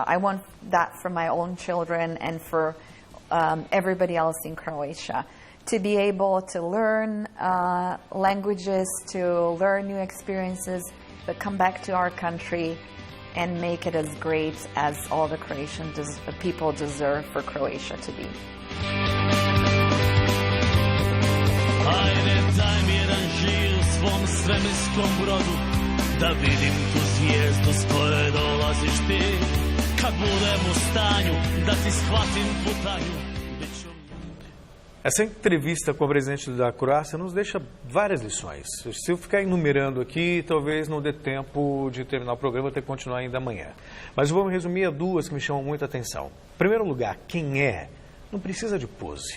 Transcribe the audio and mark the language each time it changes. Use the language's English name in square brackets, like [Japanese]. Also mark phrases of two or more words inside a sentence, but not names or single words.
[English] I want that for my own children and for everybody else in Croatia, to be able to learn languages, to learn new experiences, but come back to our country and make it as great as all the Croatian people deserve for Croatia to be. [Croatian] Ajde, daj mi jedan žir u svom svemirskom brodu, da vidim tu zvijezdu s koje dolaziš ti. Kad budem u stanju da ti shvatim putanju. [Portuguese] Essa entrevista com a presidente da Croácia nos deixa várias lições. Se eu ficar enumerando aqui, talvez não dê tempo de terminar o programa, eu ter que continuar ainda amanhã. Mas vamos resumir a duas que me chamam muita atenção. Em primeiro lugar, quem é não precisa de pose.